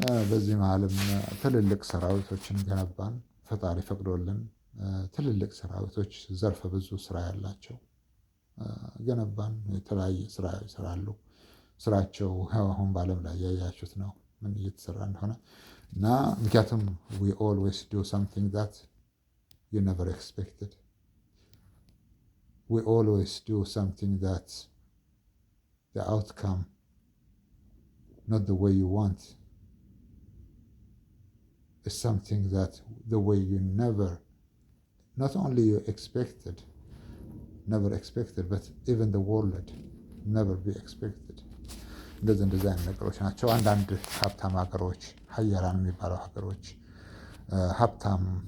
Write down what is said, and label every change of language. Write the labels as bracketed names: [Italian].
[Amharic] በዚህ መሀልም ትልልቅ ሰራዊቶችን ገነባን። ፈጣሪ ፈቅዶልን ትልልቅ ሰራዊቶች ዘርፈ ብዙ ስራ ያላቸው ገነባን። የተለያየ ስራ ይሰራሉ። ስራቸው አሁን በዓለም ላይ ያያችሁት ነው ምን እየተሰራ እንደሆነ እና ምክንያቱም [English] we always do something that you never expected. We always do something that the outcome not the way you want. It's something that the way you never, not only you expected, never expected, but even the world never be expected. [Amharic] እንደዚህ አይነት ነገሮች ናቸው። አንዳንድ ሀብታም ሀገሮች ሀያላን የሚባለው ሀገሮች ሀብታም